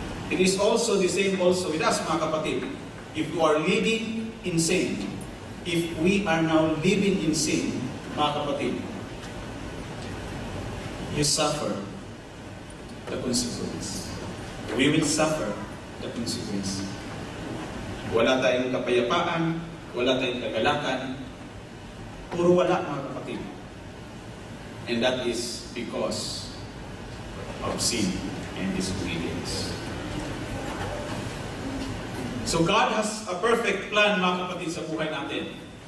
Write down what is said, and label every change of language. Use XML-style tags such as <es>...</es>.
<en>It is also the same also with us,</en> <tl>mga kapatid.</tl> <en>If you are living in sin, if we are now living in sin,</en> <tl>mga kapatid,</tl> <en>you suffer the consequence. We will suffer the consequence.</en> <tl>Wala tayong kapayapaan, wala tayong kagalakan, puro wala, mga kapatid.</tl> <en>And that is because of sin and disobedience. So God has a perfect plan,</en> <tl>mga kapatid, sa buhay natin.</tl>